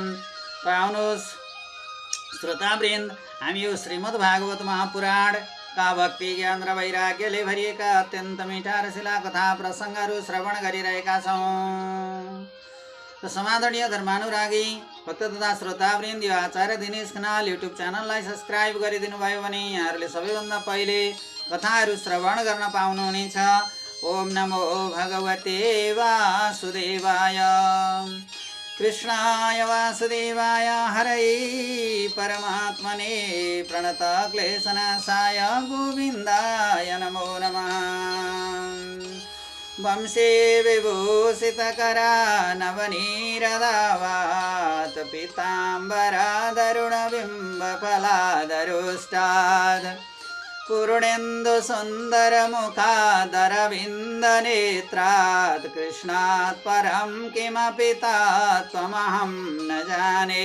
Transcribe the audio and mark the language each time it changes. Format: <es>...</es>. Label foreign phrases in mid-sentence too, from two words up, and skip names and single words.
<ne>त आउनुहोस् श्रोतावृन्द, हामी यो श्रीमद् भागवत महापुराणका भक्ति ज्ञान र वैराग्यले भरिएका अत्यन्त मिठा रसिला कथा प्रसङ्गहरू श्रवण गरिरहेका छौँ। त समादरणीय धर्मानुरागी भक्त तथा श्रोतावृन्द, यो आचार्य दिनेश खनाल युट्युब च्यानललाई सब्सक्राइब गरिदिनु भयो भने यहाँहरूले सबैभन्दा पहिले कथाहरू श्रवण गर्न पाउनुहुनेछ।</ne> <sa>ओम नमो भगवते वासुदेवाय। कृष्णाय वासुदेवाय हरै परमात्मने प्रणत क्लेशनाशाय गोविन्दाय नमो नमः। वंशे विभूषितकरा नवनीरदावात् पीताम्बरादरुणबिम्बफलादरुष्टात् पूर्णेन्दु सुंदर मुखादरविन्दनेत्रात् कृष्णात् परं किमपि तत्त्वमहं न जाने।</sa>